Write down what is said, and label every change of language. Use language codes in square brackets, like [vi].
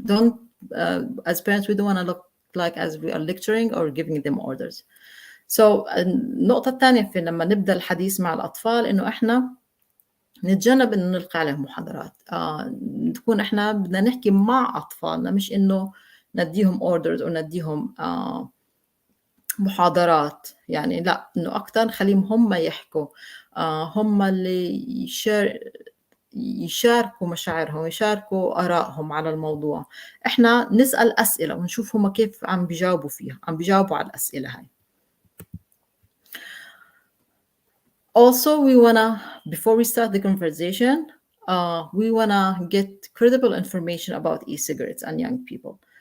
[en] Don't as parents, we don't want to look like as we are lecturing or giving them orders. [ar] So النقطة الثانية في لما نبدأ الحديث مع الأطفال إنه إحنا نتجنب إنه نلقي عليهم محاضرات. نكون إحنا بدنا نحكي مع أطفالنا، مش إنه نديهم orders أو نديهم محاضرات. يعني لا، إنه أكتر نخليهم هم يحكوا، هم اللي يشاركوا مشاعرهم، يشاركوا آرائهم على الموضوع. إحنا نسأل أسئلة ونشوف هم كيف عم بيجاوبوا فيها، عم بيجاوبوا على الأسئلة هاي. [en] Also, we wanna, before we start the conversation, we wanna get credible information about e-cigarettes and young people.